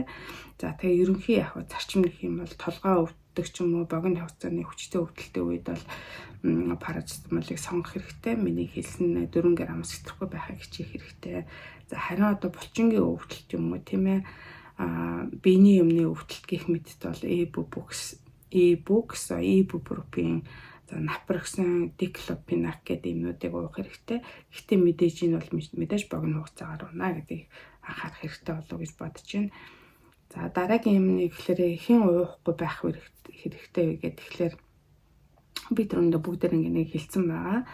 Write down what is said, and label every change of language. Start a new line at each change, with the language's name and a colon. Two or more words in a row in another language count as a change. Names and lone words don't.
Mongolian: За тэгээ ерөнхий яг зарчим гэх юм бол толгой өвддөг ч юм уу богино хугацааны хүчтэй өвдөлттэй үед бол парацетамолыг сонгох хэрэгтэй. Миний хэлсэн 4 граммаас хэтрэхгүй байхыг хичээх хэрэгтэй. За харин одоо булчингийн өвдөлт юм уу тийм ээ биений юмны өвдөлт гэх мэтд бол e-books, ibuprofen, за naproxen, diclofenac гэдэг юмнуудыг уух хэрэгтэй. Гэхдээ мэдээж энэ бол мэдээж богино хугацаагаар уунаа гэдгийг анхаарах хэрэгтэй болов гэж бодож байна. За дараагийн юм нь гэхээр хэн уухгүй байх хэрэгтэй вэ гэдэг тэгэхээр би түрүүндээ бүгдээр ингэ хэлсэн байгаа.